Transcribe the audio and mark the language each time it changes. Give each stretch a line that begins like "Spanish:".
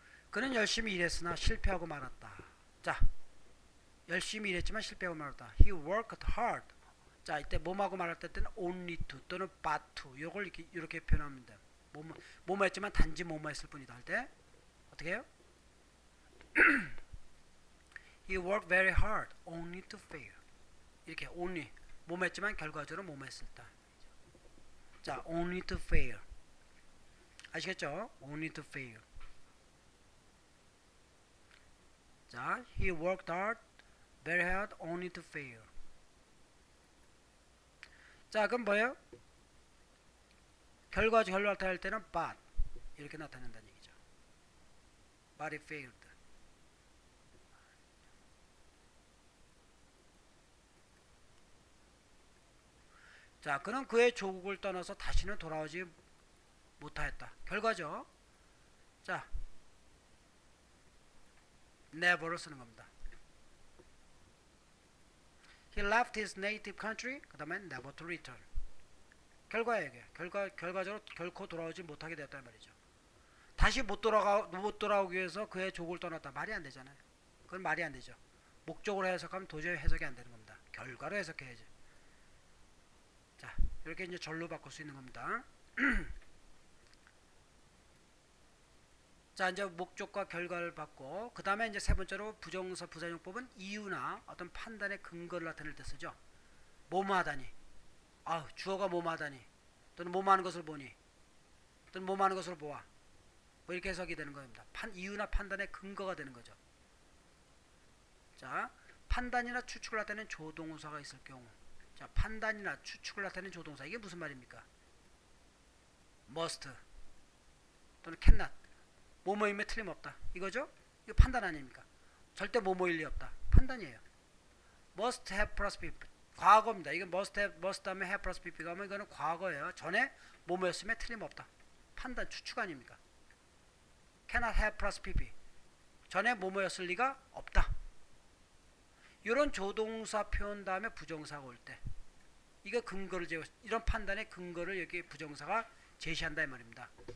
Korean: 그는 열심히 일했으나 실패하고 말았다. 자, 열심히 일했지만 실패하고 말았다.
English: He worked hard.
Korean: 자, 이때 뭐하고 말할 때는 only to 또는 but to 요걸 이렇게 표현합니다. 뭐뭐 했지만 단지 뭐뭐 했을 뿐이다 할 때 어떻게 해요?
English: He worked very hard only to fail.
Korean: 이렇게 only 뭐뭐 했지만 결과적으로 뭐뭐 했을 때.
English: 자, only to fail.
Korean: 아시겠죠?
English: only to fail. 자, he worked hard, very hard, only to fail.
Korean: 자, 그럼 뭐예요? 결과를 나타낼 때는 but 이렇게 나타낸다는 얘기죠.
English: but he failed.
Korean: 자, 그는 그의 조국을 떠나서 다시는 돌아오지 못하였다. 결과죠. 자, never를 쓰는 겁니다.
English: He left his native country.
Korean: 그 다음에
English: never to return.
Korean: 결과예요. 이게. 결과적으로 결코 돌아오지 못하게 되었단 말이죠. 다시 못 돌아오기 위해서 그의 조국을 떠났다. 말이 안 되잖아요. 그건 말이 안 되죠. 목적으로 해석하면 도저히 해석이 안 되는 겁니다. 결과로 해석해야죠. 자, 이렇게 이제 절로 바꿀 수 있는 겁니다. 자, 이제 목적과 결과를 받고 그 다음에 이제 세 번째로 부정사 부사용법은 이유나 어떤 판단의 근거를 나타낼 때 쓰죠. 뭐뭐 하다니, 주어가 뭐뭐 하다니, 또는 뭐뭐 하는 것을 보니, 또는 뭐뭐 하는 것을 보아, 뭐 이렇게 해석이 되는 겁니다. 이유나 판단의 근거가 되는 거죠. 자, 판단이나 추측을 나타내는 조동사가 있을 경우, 자, 판단이나 추측을 나타내는 조동사, 이게 무슨 말입니까? must 또는 cannot, 뭐뭐임에 틀림없다, 이거죠? 이거 판단 아닙니까? 절대 뭐뭐일 리 없다, 판단이에요.
English: must have plus be,
Korean: 과거입니다. 이거 must 다음에 have plus be가 하면 이거는 과거예요. 전에 뭐뭐였음에 틀림없다, 판단, 추측 아닙니까? cannot have plus be, 전에 뭐뭐였을 리가 없다. 이런 조동사 표현 다음에 부정사가 올 때, 이거 근거를 이런 판단의 근거를 여기 부정사가 제시한다 이 말입니다.